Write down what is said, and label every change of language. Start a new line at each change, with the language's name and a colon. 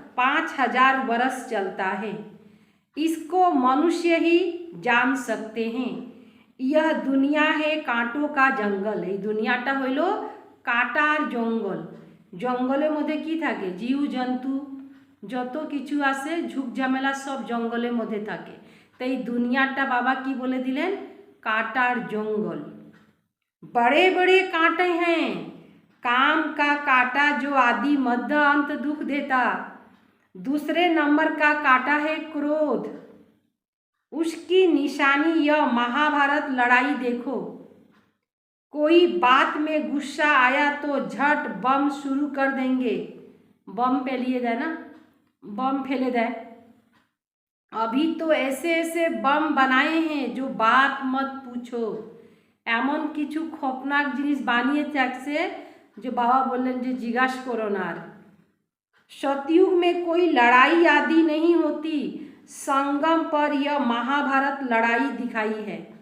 Hindi: 5000 वर्ष चलता है। इसको मनुष्य ही जान सकते हैं। यह दुनिया है कांटों का जंगल।
Bangla: এই দুনিয়াটা হইল কাটার জঙ্গল। জঙ্গলের মধ্যে কি থাকে? জীব জন্তু যত কিছু আছে ঝুঁক ঝামেলা সব জঙ্গলের মধ্যে থাকে। তো এই দুনিয়াটা বাবা কি বলে দিলেন? কাটার জঙ্গল।
Hindi: बड़े बड़े कांटे हैं, काम का कांटा जो आदि मध्य अंत दुख देता। दूसरे नंबर का कांटा है क्रोध। उसकी निशानी यह महाभारत लड़ाई देखो। कोई बात में गुस्सा आया तो झट बम शुरू कर देंगे। बम फैलिए जाए ना, बम फैले जाए। अभी तो ऐसे ऐसे बम बनाए हैं जो बात मत पूछो।
Bangla: এমন কিছু খপনাক জিনিস বানিয়ে থাকছে যে বাবা বললেন যে জিজ্ঞাস করো না।
Hindi: আর सतयुग में कोई लड़ाई आदि नहीं होती। संगम पर यह महाभारत लड़ाई दिखाई है।